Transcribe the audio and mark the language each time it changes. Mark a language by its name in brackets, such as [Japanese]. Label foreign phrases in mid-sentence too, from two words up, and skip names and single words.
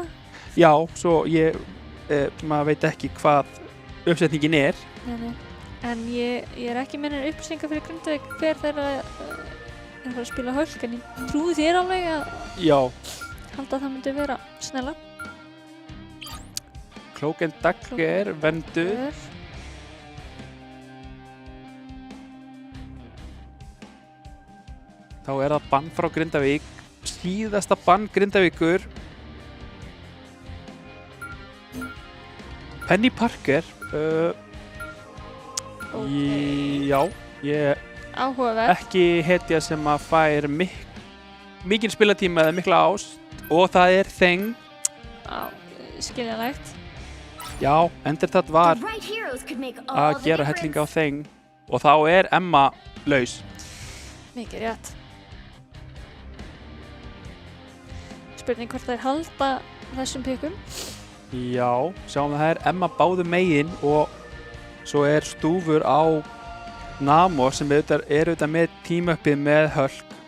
[Icelandic] já, svo maður veit ekki hvað uppsetningin er. Nei. En ég er ekki með neina upplýsingar fyrir Grindavík hver þeirra er að fara að spila Hulk, en ég trúi þér alveg að Já, halda að það myndi vera Snella. Cloak and Dagger, Vendu, þá er það bann frá Grindavík, síðasta bann Grindavíkur. Penny Parker, já, ég Áhugavert. ekki hetja sem að fær mikinn spilatíma eða mikla ást og það er Thing. Skiljanlegt. Já, Endurtat var [English] The right heroes could make all [Icelandic] að [English] the [Icelandic] gera [English] difference. [Icelandic] helling á Thing og þá er Emma laus. Mikið rétt. Spurning hvort þeir halda þessum pikum. Já, sjáum það er Emma báðu megin og svo er Stúfur á Namor sem er auðvitað með team-upið með Hulk.